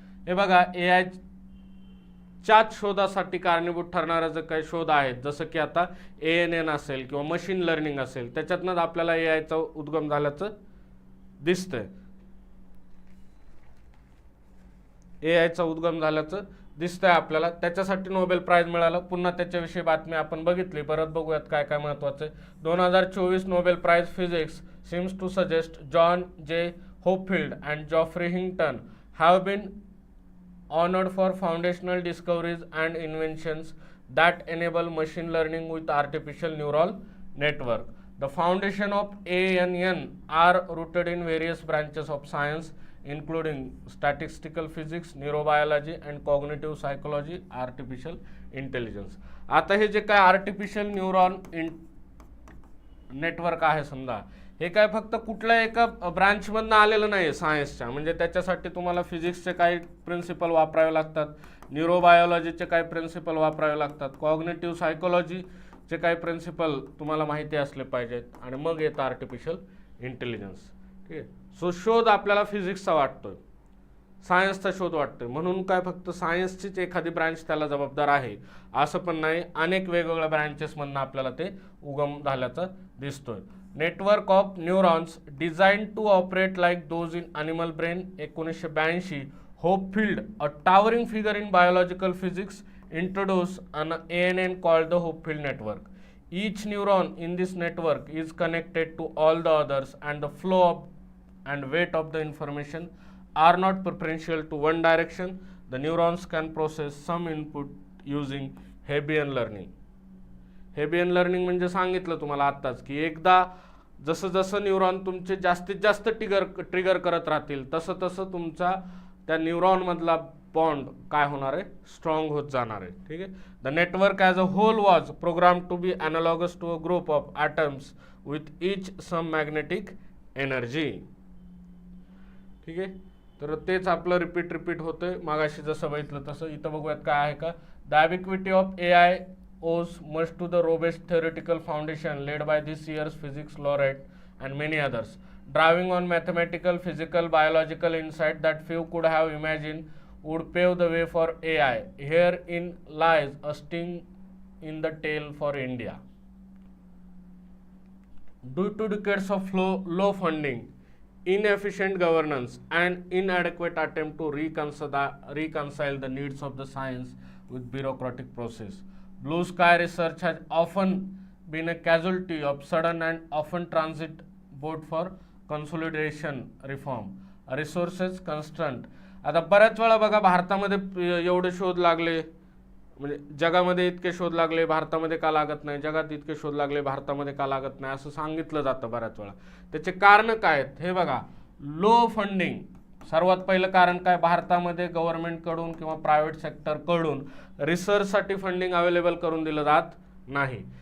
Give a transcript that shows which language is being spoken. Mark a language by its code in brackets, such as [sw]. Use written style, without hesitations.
[mr] हे बघा, AI च्याच शोधासाठी कारणीभूत ठरणारा जे काही शोध आहेत, जसं की आता ANN असेल किंवा मशीन लर्निंग असेल, त्याच्यातनंच आपल्याला AIचा उद्गम झाल्याचं दिसतंय. AIचा उद्गम झाल्याचं दिसतंय आपल्याला. त्याच्यासाठी नोबेल प्राइज मिळालं. पुन्हा त्याच्याविषयी बातमी आपण बघितली. परत बघूयात काय काय महत्त्वाचं आहे. [en] 2024 Nobel prize physics seems to suggest John J. Hopfield and Geoffrey Hinton have been honored for foundational discoveries and inventions that enable machine learning with artificial neural network. The foundation of ANN are rooted in various branches of science including statistical physics, neurobiology and cognitive psychology, artificial intelligence. [mr] आता हे जे काय artificial neuron network आहे समजा, हे काय फक्त कुठल्या एका ब्रांचमधनं आलेलं नाही आहे सायन्सच्या. म्हणजे त्याच्यासाठी तुम्हाला फिजिक्सचे काही प्रिन्सिपल वापरावे लागतात, न्यूरोबायोलॉजीचे काही प्रिन्सिपल वापरावे लागतात, कॉग्निटिव्ह सायकोलॉजीचे काही प्रिन्सिपल तुम्हाला माहिती असले पाहिजेत, आणि मग येतं आर्टिफिशियल इंटेलिजन्स. ठीक आहे. सो शोध आपल्याला फिजिक्सचा वाटतोय, सायन्सचा शोध वाटतोय, म्हणून काय फक्त सायन्सचीच एखादी ब्रांच त्याला जबाबदार आहे असं पण नाही. अनेक वेगवेगळ्या ब्रांचेसमधनं आपल्याला ते उगम झाल्याचं दिसतोय. [en] Network of neurons design to operate like those in animal brain. 1982 Hopfield, a towering figure in biological physics, introduce an ANN called the Hopfield network. Each neuron in this network is connected to all the others, and the flow of and weight of the information are not preferential to one direction. The neurons can process some input using Hebbian learning. [mr] Hebbian learning म्हणजे सांगितलं तुम्हाला आत्ताच की एकदा जसं जसं neuron तुमचे जास्तीत जास्त ट्रिगर करत राहतील तसं तसं तुमचा त्या न्यूरॉनमधला बॉन्ड काय होणार आहे, स्ट्रॉंग होत जाणार आहे. ठीक आहे. [en] The network as a whole was program to be analogous to a group of atoms with each some magnetic energy. [mr] ठीक आहे. तर तेच आपलं रिपीट होतंय. मागाशी जसं बघितलं तसं इथं बघूयात काय आहे का. [en] The ubiquity of AI owes much to the robust theoretical foundation laid by this year's physics laureate and many others, driving on mathematical, physical, biological insight that few could have imagined would pave the way for AI. Herein lies a sting in the tail for India. Due to decades of low funding, inefficient governance, and inadequate attempt to reconcile the needs of the science with bureaucratic process, Blue Sky Research has often been a casualty of sudden and often transit both for consolidation reform, resources constraint. [mr] आता बऱ्याच वेळा बघा भारतामध्ये एवढे शोध लागले, म्हणजे जगामध्ये इतके शोध लागले, भारतामध्ये का लागत नाही, जगात इतके शोध लागले, भारतामध्ये का लागत नाही असं सांगितलं जातं बऱ्याच वेळा. त्याचे कारण काय आहेत हे बघा. लो फंडिंग सर्वात पहिलं कारण काय, भारतामध्ये गव्हर्नमेंटकडून किंवा प्रायव्हेट सेक्टरकडून रिसर्चसाठी फंडिंग अवेलेबल करून दिलं जात नाही.